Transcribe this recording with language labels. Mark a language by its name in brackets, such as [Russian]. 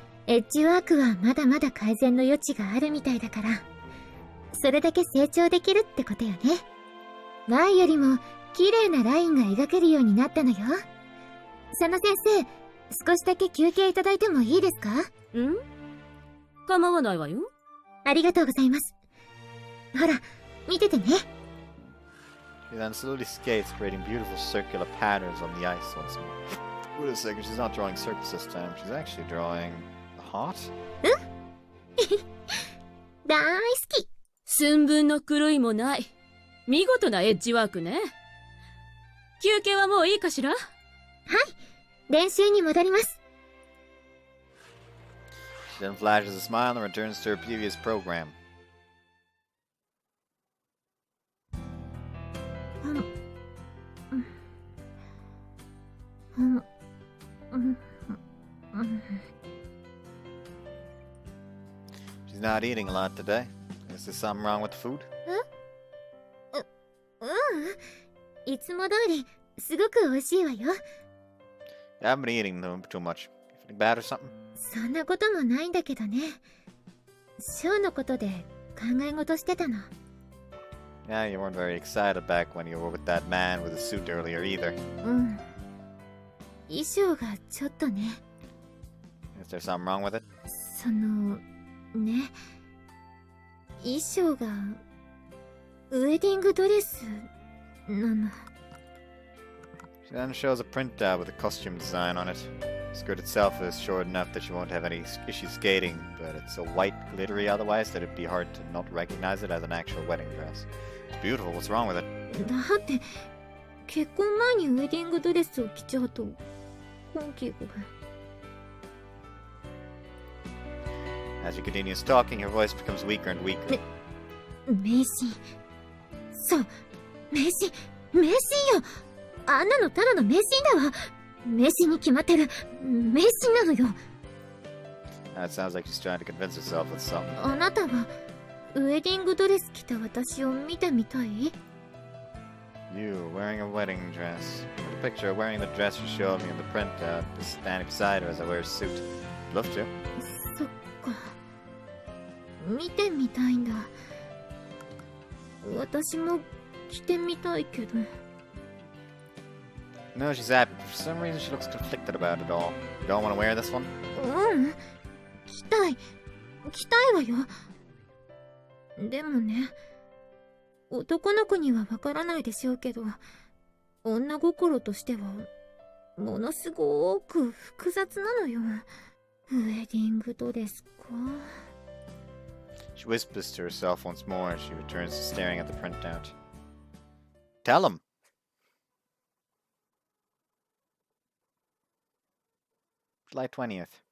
[Japanese] エッジワークはまだまだ改善の余地があるみたいだから、それだけ成長できるってことよね。前よりも綺麗なラインが描けるようになったのよ。佐野先生、少しだけ休憩いただいてもいいですか？構わないわよ。ありがとうございます。ほら、見ててね。 [English] She then slowly skates, creating beautiful circular patterns on the ice once more. Wait a second, she's not drawing circles this time. She's actually drawing a heart? [Japanese] 大好き。寸分の狂いもない。見事なエッジワークね。休憩はもういいかしら？はい。練習に戻ります。 [English] She then flashes a smile and returns to her previous program. She's not eating a lot today. Is there something wrong with the food? [Japanese] いつも通り、すごく美味しいわよ。 [English] You haven't been eating too much. You feeling bad or something? [Japanese] そんなこともないんだけどね。ショーのことで考え事してたの。 [English] Yeah, you weren't very excited back when you were with that man with a suit earlier either. [Japanese] 衣装がちょっとね。 [English] Is there something wrong with it? [Japanese] その、ね。衣装が、ウェディングドレスなの。 [English] She then shows a printout with a costume design on it. The skirt itself is short enough that she won't have any issues skating, but it's so white, glittery otherwise that it'd be hard to not recognize it as an actual wedding dress. It's beautiful. What's wrong with it? [Japanese] だって、結婚前にウェディングドレスを着ちゃうと、本気が。 [English] As she continues talking, her voice becomes weaker and weaker. [Japanese] 迷信。そう、迷信、迷信よ。あんなのただの迷信だわ。迷信に決まってる。迷信なのよ。 [English] It sounds like she's trying to convince herself with something. [Japanese] あなたはウェディングドレス着た私を見てみたい？ [English] You wearing a wedding dress. The picture of wearing the dress you showed me in the printout is standing beside her as I wear a suit. Love to. [Japanese] そっか。見てみたいんだ。私も着てみたいけど。 [English] No, she's happy, but for some reason she looks conflicted about it all. You don't want to wear this one? [Japanese] 着たい。着たいわよ。でもね、男の子にはわからないでしょうけど、女心としては、ものすごく複雑なのよ。ウェディングドレスか。 [English] She whispers to herself once more as she returns to staring at the printout. Tell him! July 20th.